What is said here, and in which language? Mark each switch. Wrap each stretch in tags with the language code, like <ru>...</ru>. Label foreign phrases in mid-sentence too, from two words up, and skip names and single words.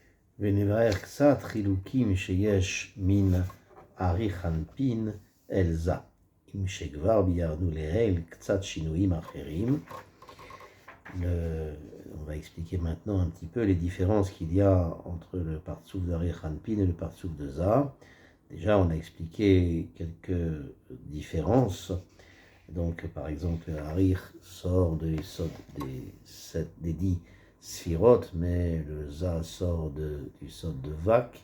<he>ונבאר קצת חילוקים שיש מן אריך אנפין אל זה. אם שכבר ביארנו לעיל קצת שינויים אחרים,</he> <fr>on va expliquer maintenant un petit peu les différences qu'il y a entre le partsouf d'Arich Anpin et le partsouf de Za. Déjà, on a expliqué quelques différences. Donc, par exemple, Arich sort des 10 Sphirot, mais le Za sort du Sod de Vak.</fr>